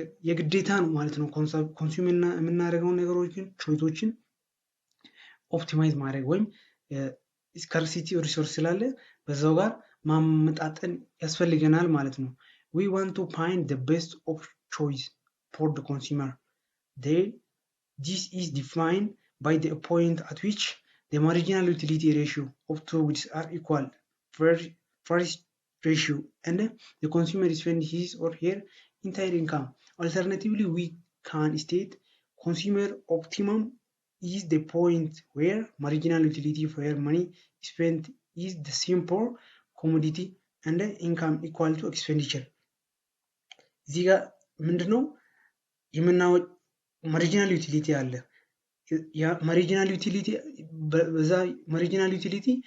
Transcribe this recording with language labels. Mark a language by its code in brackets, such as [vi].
[am] የግዴታ ነው ማለት ነው። ኮንሱም የምናደርገው ነገሮችን ቾይሶችን ኦፕቲማይዝ ማድረግ ወይም ስካርሲቲ ሪሶርስ ስላለ በዛው ጋር ማመጣጠን ያስፈልገናል ማለት ነው። [en] we want to find the best of choice for the consumer. This is defined by the point at which the marginal utility ratio of two goods are equal, first ratio, and the consumer spends his or her entire income. Alternatively, we can state consumer optimum is the point where marginal utility for money spent is the same for commodity and income equal to expenditure. [am] እዚህ ጋር ምንድነው የምናወጥ ማርጂናል ዩቲሊቲ አለ። ማርጂናል ዩቲሊቲ በዛ ማርጂናል ዩቲሊቲ